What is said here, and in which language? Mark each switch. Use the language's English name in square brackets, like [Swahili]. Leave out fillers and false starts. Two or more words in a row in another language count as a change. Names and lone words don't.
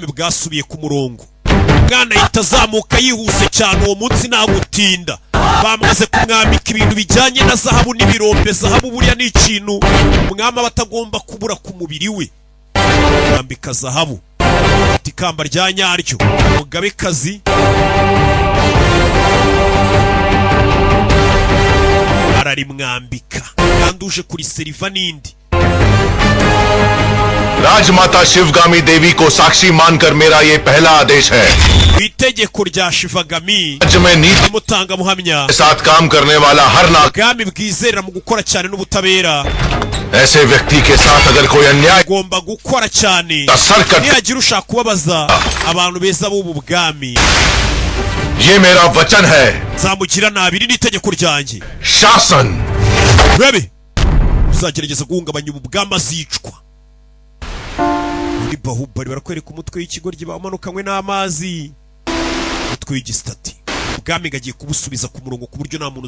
[Kinyarwanda] bwasubiye ku murongo mwana ahita azamuka yihuse cyane uwo munsi nagutinda bamaze kumwambika ibintu bijyanye na zahabu n'ibirombe zahabu buriya ni ikintu umwami batagomba kubura ku mubiri we mwambika zahabu ikamba rya nyaryo umugabekazi ararimwambika kandi uje kuri seriva n'indi [Hindi] राजमाता शिवगामी देवी को साक्षी मानकर मेरा ये पहला आदेश है [Kinyarwanda] itegeko rya Shivagami [Hindi] राज्य में नीति [Kinyarwanda] mutanga muhamya [Hindi] के साथ काम करने वाला हर नागरिक [Kinyarwanda] ubwami bwizerera mu gukora cyane n'ubutabera [Hindi] ऐसे व्यक्ति के साथ अगर कोई अन्याय [Kinyarwanda] ugomba gukora cyane [Hindi] सरकट [Kinyarwanda] niyagira ushaka kubabaza abantu beza b'ubu bwami [Hindi] ये मेरा वचन है [Kinyarwanda] nzamugira nabi n'itegeko ryanjye [Hindi] शासन [Kinyarwanda] rebe uzagerageza guhungabanya ubu bwami azicwa muri Bahubali barakwereka umutwe w'ikigoryi bamanukanywe n'amazi umutwe w'igisitati ubwami ngagiye kubusubiza ku murongo ku buryo nta muntu